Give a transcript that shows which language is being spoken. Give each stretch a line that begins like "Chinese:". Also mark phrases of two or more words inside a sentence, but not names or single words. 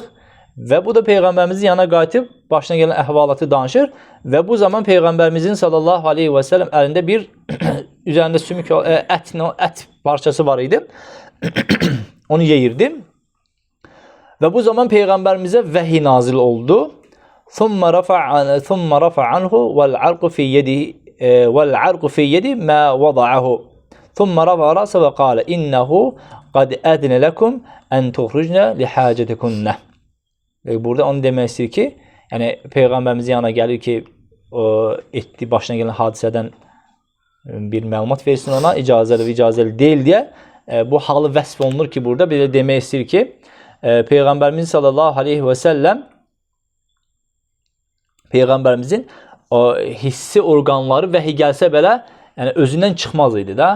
Azerbaijani: Və bu da Peyğəmbərimizin yanına qayıtıb, başına gələn əhvalatı danışır. Və bu zaman Peyğəmbərimizin
Arabic: صلى الله عليه وسلم
Azerbaijani: əlində bir üzərində sümük ət parçası var idi. Onu yeyirdi. Və bu zaman Peyğəmbərimizə vəhiy nazil oldu.
Arabic: ثُمَّ رَفَعَ عَنْهُ وَالْعَرْقُ فِي يَدِ مَا وَضَعَهُ ثُمَّ رَفَعَ رَأْسَهُ وَقَالَ إِنَّهُ قَدْ أَذْنَ لَكُمْ أَنْ تُخْرُجْنَ لِحَاجَتِكُنَّ.
Azerbaijani: Burada onu demək istəyir ki, yəni Peyğəmbərimizin yanına gəlir ki, başına gələn hadisədən bir məlumat versin ona, icazəli və icazəli deyil deyə. Bu halı vəsf olunur ki, burada belə demək istəyir ki, Peyğəmbərimiz
Arabic: صلى الله عليه وسلم
Azerbaijani: Peyğəmbərimizin hissi orqanları vəhiy gəlsə belə, yəni özündən çıxmaz idi də.